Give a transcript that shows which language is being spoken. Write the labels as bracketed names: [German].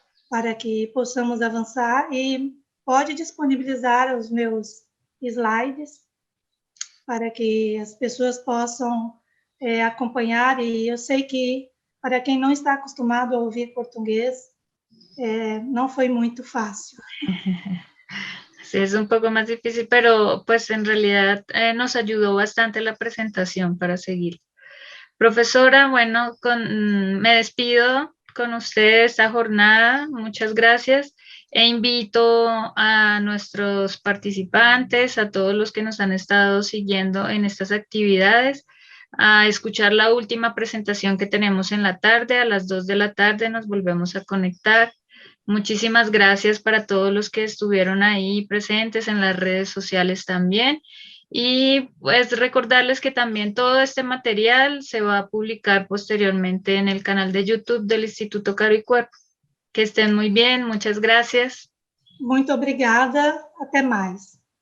[Portuguese] Para que possamos avançar e pode disponibilizar os meus slides para que as pessoas possam acompanhar. E eu sei que, para quem não está acostumado a ouvir português, [Spanish] no fue muy fácil. Sí, es un poco más difícil, pero pues en realidad nos ayudó bastante la presentación para seguir. Profesora, bueno, me despido con usted esta jornada, muchas gracias, e invito a nuestros participantes, a todos los que nos han estado siguiendo en estas actividades, a escuchar la última presentación que tenemos en la tarde. A las 2 de la tarde nos volvemos a conectar. Muchísimas gracias para todos los que estuvieron ahí presentes en las redes sociales también. Y pues recordarles que también todo este material se va a publicar posteriormente en el canal de YouTube del Instituto Caro y Cuervo. Que estén muy bien, muchas gracias. [Portuguese] Muito obrigada, até mais.